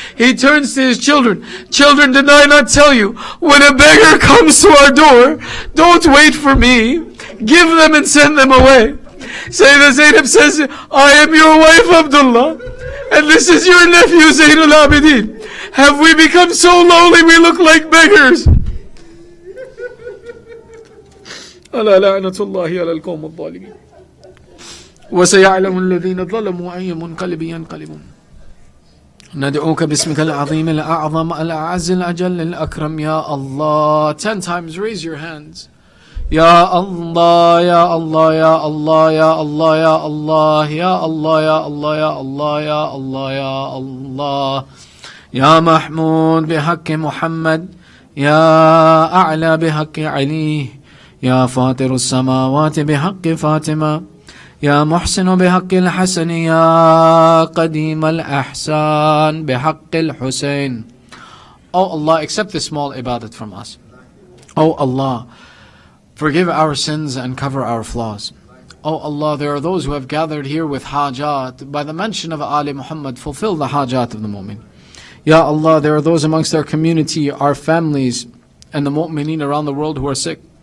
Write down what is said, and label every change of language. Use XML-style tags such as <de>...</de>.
<en>He turns to his children. "Children, did I not tell you, when a beggar comes to our door, don't wait for me. Give them and send them away." Sayyidah Zainab says, "I am your wife Abdullah, and this is your nephew Zainul Abidin. Have we become so lowly we look like beggars?"</en> <ar>ألا لعنة الله على القوم الظالمين وسيعلم الذين ظلموا أي منقلب ينقلبون ندعوك باسمك العظيم الأعظم الأعز الأجل الأكرم يا الله.</ar> <en>10 times raise your hands.</en> <ar>Ya Allah, Ya Allah, Ya Allah, Ya Allah, Ya Allah, Ya Allah, Ya Allah, Ya Allah, Ya Allah, Ya Allah. Ya Mahmud بحق محمد يا أعلى بحق علي يا فاطر السماوات بحق فاطمة يا محسن بحق الحسن يا قديم الأحسان بحق الحسين.</ar> <en>Oh Allah, accept this small ibadat from us. Oh Allah, forgive our sins and cover our flaws. Oh Allah, there are those who have gathered here with hajat. By the mention of Ali Muhammad, fulfill the hajat of the mu'min. Ya Allah, there are those amongst our community, our families, and the mu'mineen around the world who are sick.</en>